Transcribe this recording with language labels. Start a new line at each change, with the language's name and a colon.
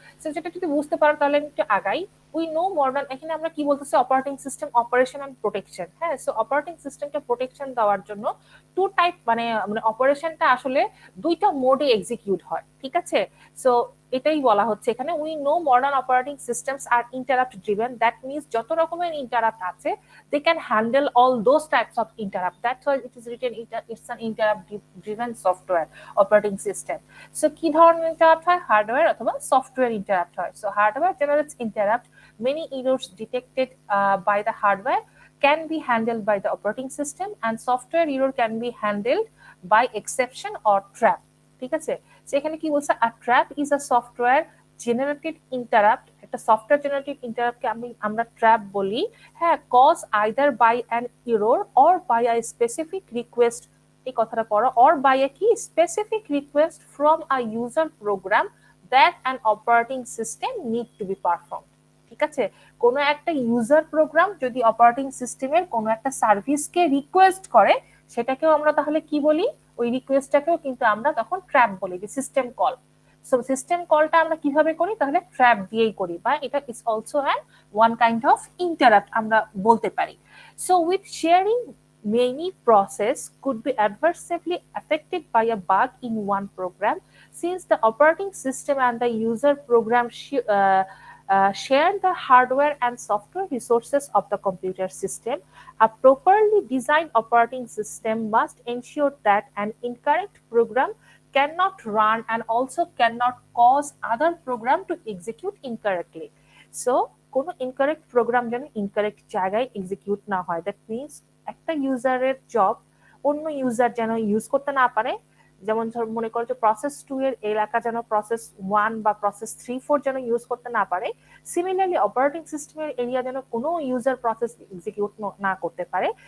Bangla: So যেটা যদি বুঝতে পারো তাহলে আমি একটু আগাই।
English: we know modern,
Bangla: এখানে আমরা কি বলতেছি operating system operation and protection. হ্যাঁ, সো অপারেটিং সিস্টেমকে প্রোটেকশন দেওয়ার জন্য টু টাইপ মানে মানে অপারেশনটা আসলে দুইটা মোডে এক্সিকিউট হয়, ঠিক আছে? সো এটাই বলা হচ্ছে এখানে,
English: We know modern operating systems are interrupt driven. That means
Bangla: যত রকমের ইন্টারাপ্ট আছে
English: they can handle all those types of interrupt. That's why it is written it's an interrupt driven software operating system.
Bangla: So কি ধরনের interrupt হয়? Hardware অথবা software interrupt হয়।
English: So hardware generates interrupt. Many errors detected by the hardware can be handled by the operating system, and software error can be handled by exception or trap,
Bangla: ঠিক আছে? সেখানে কি বলছে,
English: a trap is a software generated interrupt,
Bangla: একটা software generated ইন্টারাপ্টকে আমরা trap বলি।
English: হ্যাঁ, cause either by an error or by a specific request,
Bangla: এই কথাটা পড়ো,
English: or by a কি specific request from a user program that an operating system need to be perform,
Bangla: ঠিক আছে? কোনো একটা ইউজার প্রোগ্রাম যদি অপারেটিং সিস্টেমের কোনো একটা সার্ভিসকে রিকোয়েস্ট করে, সেটাকেও আমরা তাহলে কি বলি, ওই রিকোয়েস্টটাকেও কিন্তু আমরা তখন ট্র্যাপ বলি, যে সিস্টেম কল। সো সিস্টেম কলটা আমরা কিভাবে করি, তাহলে ট্র্যাপ দিয়েই করি, বা এটা
English: is also an one kind of interrupt
Bangla: আমরা বলতে পারি।
English: So with sharing many process could be adversely affected by a bug in one program, since the operating system and the user program share the hardware and software resources of the computer system. A properly designed operating system must ensure that an incorrect program cannot run and also cannot cause other program to execute incorrectly.
Bangla: So কোনো incorrect programme যেন incorrect জায়গায় execute না হয়।
English: that means
Bangla: একটা ইউজারের job অন্য user যেন use করতে না পারে। যেমন ধর মনে করো যে প্রসেস 2 এর এলাকা যেন প্রসেস 1 বা প্রসেস 3-4 যেন ইউজ করতে না পারে। সিমিলারলি অপারেটিং সিস্টেমের এরিয়া যেন কোনো ইউজার প্রসেস এক্সিকিউট না করতে পারে।